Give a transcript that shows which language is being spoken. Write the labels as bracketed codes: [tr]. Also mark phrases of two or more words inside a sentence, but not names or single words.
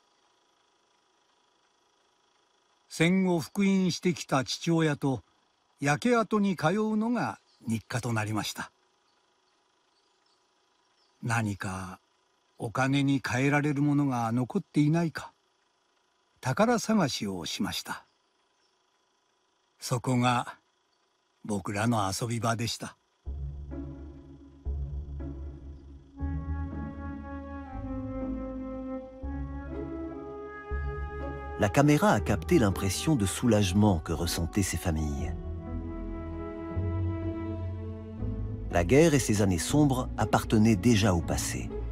[ja] 戦後復員してきた父親と焼け跡に通うのが日課となりました。何かお金に換えられるものが残っていないか宝探しをしました。そこが僕らの遊び場でした。 [fr] La caméra a capté l'impression de soulagement que ressentaient ces familles. La guerre et ses années sombres appartenaient déjà au passé.